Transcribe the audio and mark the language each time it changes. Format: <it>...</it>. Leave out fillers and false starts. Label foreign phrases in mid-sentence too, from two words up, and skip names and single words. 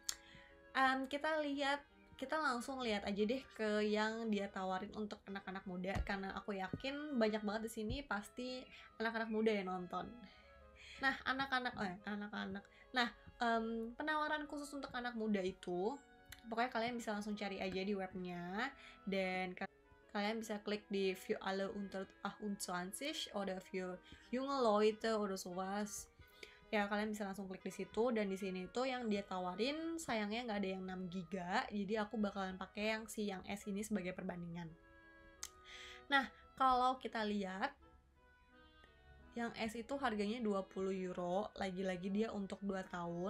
<id>Kita langsung lihat aja deh ke yang dia tawarin untuk anak-anak muda, karena aku yakin banyak banget di sini pasti anak-anak muda yang nonton. Nah, Nah, penawaran khusus untuk anak muda itu, pokoknya kalian bisa langsung cari aja di webnya, dan kalian bisa klik di</id> <de>für alle unter 28 oder für junge Leute oder sowas.</de> <id>Ya, kalian bisa langsung klik di situ, dan di sini tuh yang dia tawarin sayangnya nggak ada yang 6 GB, jadi aku bakalan pakai yang S ini sebagai perbandingan. Nah, kalau kita lihat yang S itu harganya 20 euro, lagi-lagi dia untuk 2 tahun.</id>